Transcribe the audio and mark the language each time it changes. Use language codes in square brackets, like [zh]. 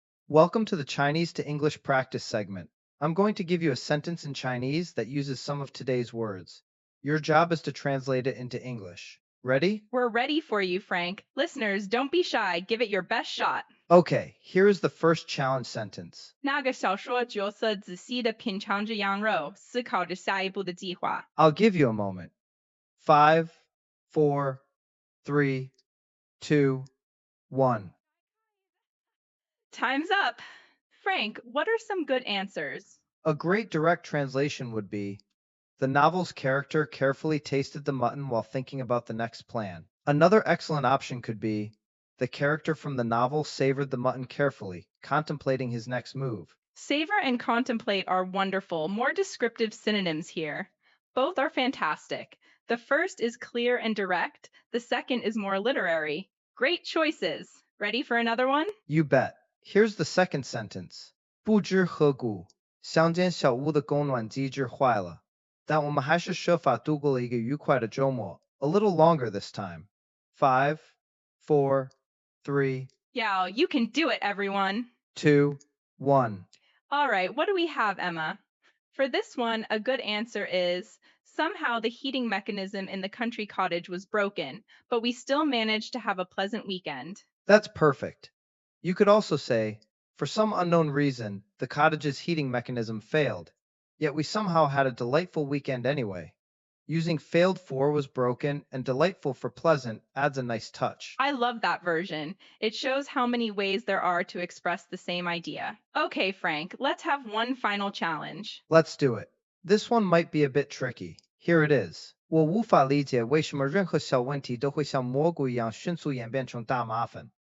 [en] Welcome to the Chinese to English practice segment. I'm going to give you a sentence in Chinese that uses some of today's words. Your job is to translate it into English. Ready? We're ready for you, Frank. Listeners, don't be shy. Give it your best shot. Okay, here is the first challenge sentence. [zh] 那个小说角色仔细地品尝着羊肉，思考着下一步的计划。 [en] I'll give you a moment. 5, 4, 3, 2, 1. Time's up. Frank, what are some good answers? A great direct translation would be the novel's character carefully tasted the mutton while thinking about the next plan. Another excellent option could be the character from the novel savored the mutton carefully, contemplating his next move. Savor and contemplate are wonderful, more descriptive synonyms here. Both are fantastic. The first is clear and direct, the second is more literary. Great choices. Ready for another one? You bet. Here's the second sentence. [zh] 不知何故，乡间小屋的供暖机制坏了，但我们还是设法度过了一个愉快的周末. [en] A little longer this time. 5, 4, 3, Yeah, you can do it, everyone. 2, 1. All right, what do we have, Emma? For this one, a good answer is somehow the heating mechanism in the country cottage was broken, but we still managed to have a pleasant weekend. That's perfect. You could also say, for some unknown reason, the cottage's heating mechanism failed, yet we somehow had a delightful weekend anyway. Using failed for was broken and delightful for pleasant adds a nice touch. I love that version. It shows how many ways there are to express the same idea. Okay, Frank, let's have one final challenge. Let's do it. This one might be a bit tricky. Here it is. [zh] 我无法理解为什么任何小问题都会像蘑菇一样迅速演变成大麻烦.